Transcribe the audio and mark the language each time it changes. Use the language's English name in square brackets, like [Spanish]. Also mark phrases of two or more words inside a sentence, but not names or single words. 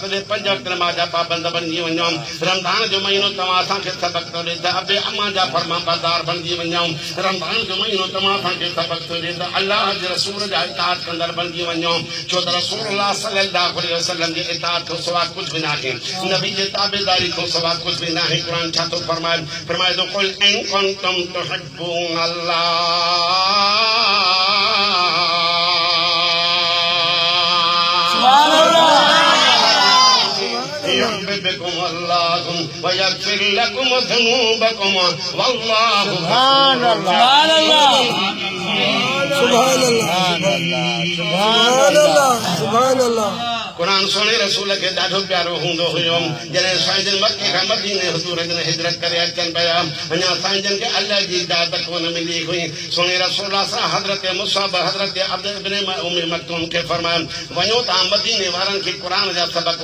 [Sindhi] ॾे 5 वक़्त नमाज़ जा पाबंद बणिजी वञो रमज़ान जो महीनो तव्हां असांखे सबक़ थो ॾे त अबे अम्मा जा फरमाबरदार बणिजी वञो रमज़ान जो महीनो तव्हां असांखे सबक़ थो ॾे त अल्लाह जे रसूल जा इताअत कंदड़ बणिजी वञो छो त [Arabic] رسول الله صلى الله عليه وسلم [Sindhi] जे इताअत खां सवाइ कुझु बि न आहे नबी जे ताबेदारी खां सवाइ कुझु बि न आहे क़ुर छा थो फरमाए तो [Arabic] قل إن كنتم تحبون سبحان الله يحببكم الله و يغفر لكم ذنوبكم والله سبحان الله سبحان الله سبحان الله سبحان الله سبحان الله [Sindhi] कुरान सोने रसूल के ॾाढो प्यारो हूंदो हुयो जॾहिं साईं जन मके खां मदीने हुजूर जन हिजरत करे अचनि पिया अञा साईं जन खे अल्लाह जी इजाज़त कोन मिली हुई सोने रसूल सां हज़रत मुसाब हज़रत अब्द इब्न उम्मे मक्तूम खे फरमायो वञो तव्हां मदीने वारनि खे क़ुरान जा सबक़